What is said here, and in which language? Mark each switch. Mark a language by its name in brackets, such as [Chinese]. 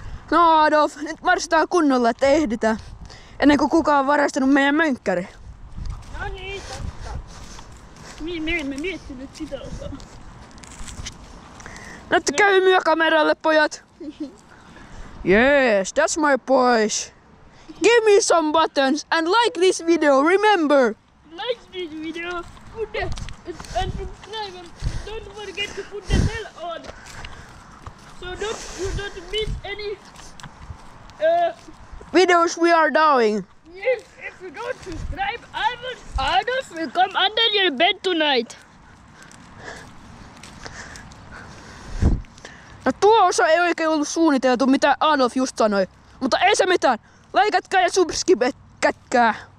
[Finnish] No Adolf, nyt marssitaan kunnolla, että ehditään. Ennen kuin kukaan on varastanut meidän mönkkäri. No niin, totta. Me emme miettinyt sitä osaa. Näyttäkää hymyä kameralle, pojat. [English] Yes, that's my boys. Give me some buttons and like this video, remember. likes this video, put the and subscribe and don't forget to put the bell on. So you don't miss any videos we are doing. Yes, if you don't subscribe, Adolf will come under your bed tonight. [Finnish] No tuo osa ei oikein ollut suunniteltu, mitä Adolf just sanoi. Mutta ei se mitään. Laikatkaa ja subscribe-kätkää.